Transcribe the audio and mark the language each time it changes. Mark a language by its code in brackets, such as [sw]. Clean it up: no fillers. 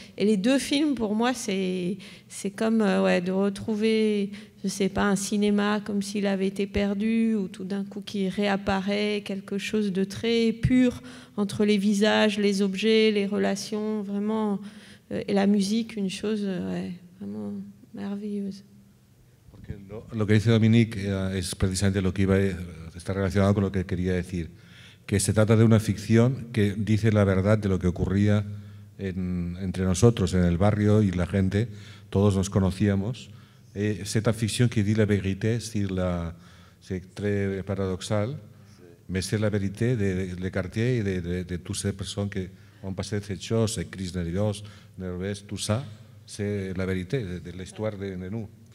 [fr] et les deux films, pour moi, c'est comme de retrouver, je sais pas, un cinéma comme s'il avait été perdu, ou tout d'un coup qui réapparaît, quelque chose de très pur entre les visages, les objets, les relations, vraiment... et la musique, une chose vraiment merveilleuse. [es] Porque lo que dice Dominique es precisamente lo que está relacionado con lo que quería decir, que se trata de una ficción que dice la verdad de lo que ocurría entre nosotros, en el barrio y la gente, todos nos conocíamos. [fr] C'est une fiction qui dit la vérité, c'est très paradoxal, mais c'est la vérité de quartier et de toutes ces personnes qui ont passé cette chose, Chris Nervés, tout ça, c'est la vérité de l'histoire de nous.